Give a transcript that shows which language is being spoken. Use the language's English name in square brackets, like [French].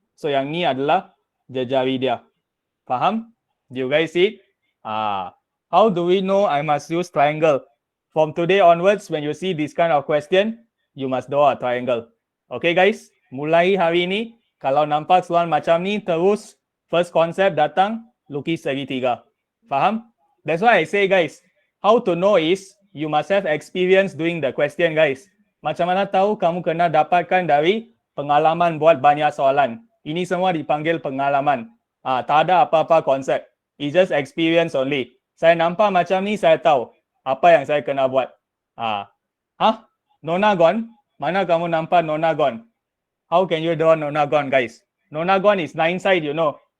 [Malay] So yang ni adalah jejari dia. [English] Faham? Do you guys see it? How do we know I must use triangle? From today onwards, when you see this kind of question, you must draw a triangle. Okay guys? [Malay] Mulai hari ni, kalau nampak soalan macam ni, terus first concept datang, lukis segitiga. Faham? [English] That's why I say guys, how to know is, you must have experience doing the question guys. [Malay] Macam mana tahu kamu kena dapatkan dari pengalaman buat banyak soalan. Ini semua dipanggil pengalaman. Tak ada apa-apa konsep. [English] It's just experience only. [Malay] Saya nampak macam ni, saya tahu apa yang saya kena buat. Nonagon? Mana kamu nampak nonagon? [English] How can you draw nonagon, guys? Nonagon is 9 side, you know.